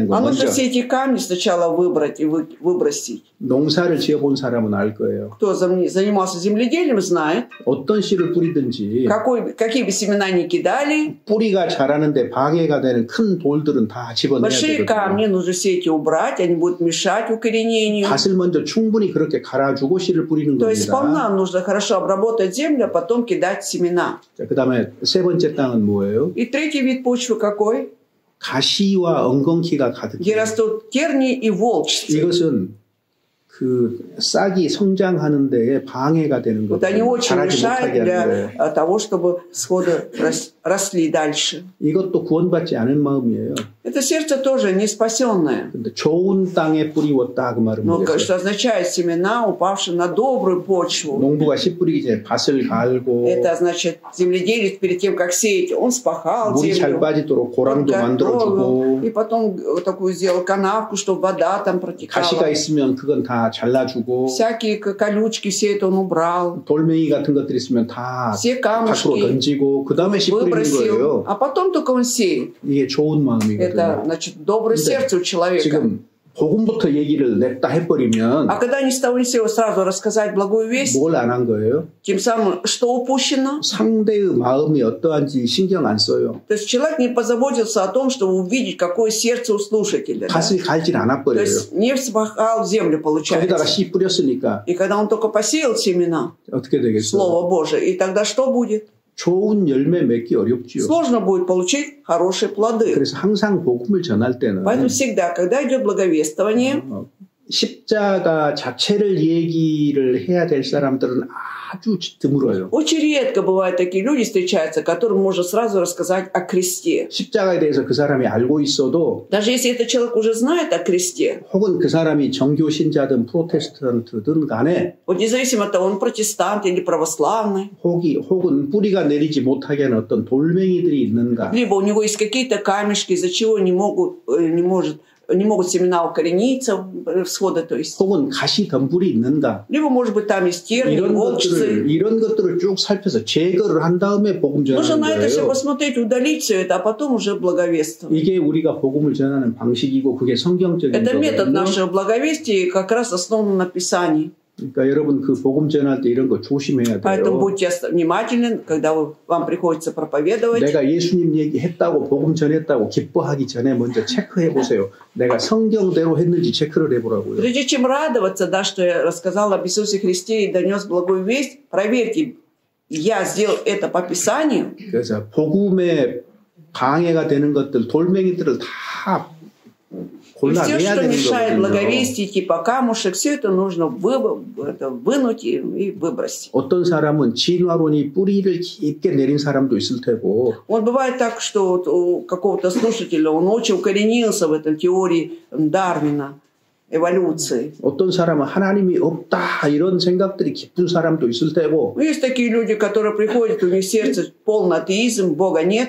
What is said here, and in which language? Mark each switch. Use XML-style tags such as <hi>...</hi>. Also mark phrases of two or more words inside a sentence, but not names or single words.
<ru>А</ru> <ko>거예요.</ko> <ru>нужно</ru> <ko>먼저</ko> <ru>все эти камни сначала выбрать и выбросить.</ru> <ko>농사를 지어본 사람은 알 거예요.</ko> <ru>Кто занимался земледелием, знает,</ru> <ko>어떤 씨를 뿌리든지</ko> <ru>какие бы семена ни кидали,</ru> <ko>뿌리가 자라는데 방해가 되는 큰 돌들은 다 집어내야</ko> <ru>большие камни</ru> <ko>되거든요.</ko> <ru>нужно все эти убрать, они будут мешать укоренению.</ru> <ko>밭을 먼저 충분히 그렇게 갈아주고 씨를 뿌리는</ko> <ru>То есть</ru> <ko>겁니다.</ko> <ru>сполна нужно хорошо обработать землю, а потом кидать семена.</ru> <ko>그 다음에 세 번째 땅은 뭐예요?</ko> <ru>И третий вид почвы какой?</ru> <ko>가시와 엉겅퀴가 가득해요.</ko> <ru>Где растут тернии и волчцы.</ru> <ko>이것은 그 싹이 성장하는 데에 방해가 되는</ko> <ru>Вот</ru> <ko>거예요.</ko> <ru>они очень</ru> <ko>자라지</ko> <ru>мешают</ru> <ko>못하게 하는 거예요.</ko> <ru>для того, чтобы всходы росли дальше.</ru> <ko>이것도 구원받지 않은 마음이에요.</ko> <ru>Это сердце тоже не спасенное.</ru> <ko>근데 좋은 땅에 뿌리웠다 그 말은</ko> <ru>Но</ru> <ko>뭐겠어요?</ko> <ru>что означает семена, упавшие на добрую почву.</ru> <ko>농부가 씨 뿌리기 전에 밭을 갈고</ko> <ru>Это значит, земледелец перед тем, как сеять, он спахал</ru> <ko>물이 잘</ko> <ru>землю,</ru> <ko>빠지도록 고랑도</ko> <ru>подготовил, и</ru> <ko>만들어주고</ko> <ru>потом вот такую сделал канавку, чтобы вода там</ru> <ko>가시가</ko> <ru>протекала.</ru> <ko>있으면 그건 다 잘라주고</ko> <ru>Всякие колючки, все это он убрал.</ru> <ko>돌멩이 같은 것들 있으면 다</ko> <ru>Все</ru> <ko>밖으로</ko> <ru>камушки</ru> <ko>던지고 그 다음에 씨 뿌리는</ko> <ru>выбросил,</ru> <ko>거예요.</ko> <ru>а потом только он сеет.</ru> <ko>이게 좋은 마음이거든요.</ko> <ru>Это, значит, доброе сердце у человека.</ru> <ko>지금 복음부터 얘기를 냈다 해버리면</ko> <ru>А когда ни с того ни с сего сразу рассказать благую весть,</ru> <ko>뭘 안 한 거예요?</ko> <ru>тем самым что упущено?</ru> <ko>상대의 마음이 어떠한지 신경 안 써요.</ko> <ru>То есть человек не позаботился о том, чтобы увидеть, какое сердце у слушателя. Да?</ru> <ko>밭을 갈질</ko> <ru>То</ru> <ko>않아버려요.</ko> <ru>есть не вспахал землю,</ru> <ko>거기다가</ko> <ru>получается.</ru> <ko>씨 뿌렸으니까</ko> <ru>И когда он только посеял семена,</ru> <ko>어떻게 되겠어요?</ko> <ru>Слово Божие, и тогда что будет?</ru> <ko>좋은 열매 맺기 어렵지요.</ko> <ru>Сложно будет получить хорошие плоды.</ru> <ko>그래서 항상 복음을 전할 때는</ko> <ru>Поэтому всегда, когда идет благовествование,</ru> <ko>십자가 자체를 얘기를 해야 될 사람들은 아주 드물어요.</ko> <ru>очень редко бывают такие люди встречаются, которым можно сразу рассказать о кресте.</ru> <ko>십자가에 대해서 그 사람이 알고 있어도</ko> <ru>Даже если этот человек уже знает о кресте,</ru> <ko>혹은 그 사람이 정교 신자든 프로테스탄트든 간에</ko> <ru>вот независимо от того, он протестант или православный,</ru> <ko>혹은 뿌리가 내리지 못하게 하는 어떤 돌멩이들이 있는가</ko> <ru>либо у него есть какие-то камешки, из-за чего не может не могут семена укорениться, всходы, то есть.</ru> <ko>혹은 가시 덤불이 있는가?</ko> <ru>Либо, может быть, там есть тернии, волчцы.</ru> <ko>이런 것들을 쭉 살펴서 제거를 한 다음에 복음</ko> <ru>Нужно</ru> <ko>전하는</ko> <ru>на это все</ru> <ko>거예요.</ko> <ru>посмотреть, удалить все это, а потом уже благовествовать.</ru> <ko>이게 우리가 복음을 전하는 방식이고 그게 성경적인</ko> <ru>Это метод</ru> <ko>거거든요.</ko> <ru>нашего благовестия, как раз основан на Писании.</ru> <ko>그러니까 여러분 그 복음 전할 때 이런 거 조심해야</ko> <ru>Поэтому</ru> <ko>돼요.</ko> <ru>будьте внимательны, когда вам приходится проповедовать.</ru> <ko>내가 예수님 얘기했다고 복음 전했다고 기뻐하기 전에 먼저 체크해 보세요. 내가 성경대로 했는지 체크를 해보라고요.</ko> <ru>Прежде чем радоваться, да, что я рассказал об Иисусе Христе и донес благую весть, проверьте, я сделал это по Писанию.</ru> <ko>그래서 복음에 방해가 되는 것들, 돌멩이들을 다</ko> <ru>И все,</ru> <ko>골라내야</ko> <ru>что</ru> <ko>되는</ko> <ru>мешает</ru> <ko>거거든요.</ko> <ru>благовестию, типа камушек, все это нужно вынуть и выбросить.</ru> <ko>어떤 사람은 진화론이 뿌리를 깊게 내린 사람도 있을 테고</ko> <ru>Вот бывает так, что вот у какого-то слушателя он очень укоренился в этой теории Дарвина, эволюции.</ru> <ko>어떤 사람은 하나님이 없다 이런 생각들이 깊은 사람도 있을 테고</ko> <ru>Есть такие люди, которые приходят, у них сердце полный атеизм, Бога нет.</ru>